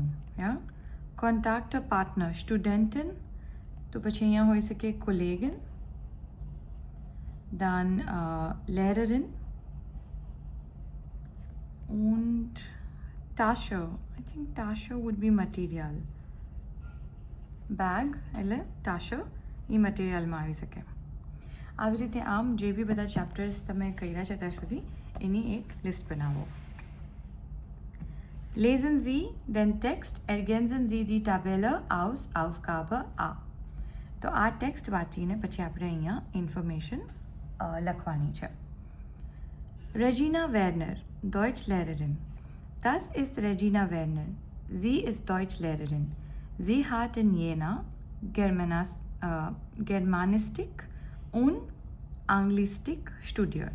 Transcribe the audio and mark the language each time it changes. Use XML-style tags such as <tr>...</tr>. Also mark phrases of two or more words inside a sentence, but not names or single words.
<de>Ja, Kontakte Partner Studentin,</de> <gu>તો પછી અહીંયા હોઈ શકે</gu> <de>Kollegin, dann Lehrerin und Tasche.</de> <en>I think Tasche would be material.</en> <gu>Bag એટલે Tasche એ મટીરિયલમાં આવી શકે. આવી રીતે આમ જે બી બધા ચેપ્ટર્સ તમે કર્યા છે ત્યાં સુધી એની એક લિસ્ટ બનાવો.</gu> <de>Lesen Sie den Text, ergänzen Sie die Tabelle aus Aufgabe A.</de> <gu>તો આ ટેક્સ્ટ વાંચીને પછી આપણે અહીંયા ઇન્ફોર્મેશન લખવાની છે.</gu> <de>Regina Werner, Deutschlehrerin. Das ist Regina Werner. Sie ist Deutschlehrerin. Sie hat in Jena Germanistik und Anglistik studiert.</de>